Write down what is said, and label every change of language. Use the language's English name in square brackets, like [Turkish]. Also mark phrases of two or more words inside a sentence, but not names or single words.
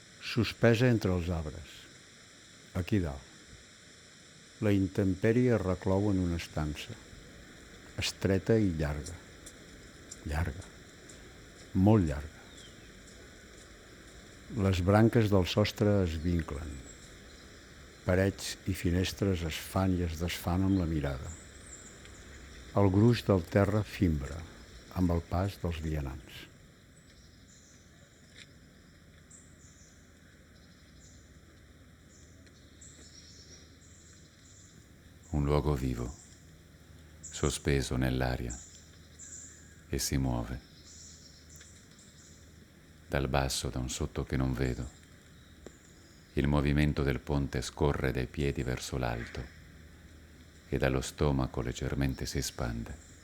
[Catalan] suspesa entre els arbres, aquí dalt. La intempèrie es reclou en una estança, estreta i llarga, llarga, molt llarga. Les branques del sostre es vinclen, parets i finestres es fan i es desfan amb la mirada. El gruix del terra fimbra amb el pas dels vianants. [Italian] Un luogo vivo, sospeso nell'aria, e si muove. Dal basso, da un sotto che non vedo, il movimento del ponte scorre dai piedi verso l'alto e dallo stomaco leggermente si espande.